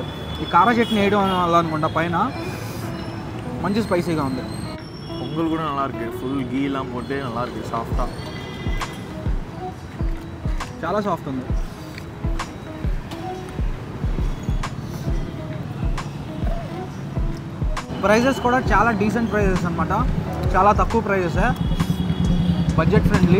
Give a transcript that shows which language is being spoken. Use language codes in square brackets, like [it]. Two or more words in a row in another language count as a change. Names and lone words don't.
[te] ఈ కార చట్నీ వేయడం వల్ల అనుకుంటా పైన మంచి స్పైసీగా ఉంది. [ta] பொங்கல் கூட நல்லா இருக்கு. ஃபுல் கீலாம் போட்டு நல்லா இருக்கு. சாஃப்டா [te] చాలా సాఫ్ట్ ఉంది. ప్రైజెస్ కూడా చాలా [en] decent prices [te] అనమాట. చాలా తక్కువ ప్రైజెస్, [en] budget friendly.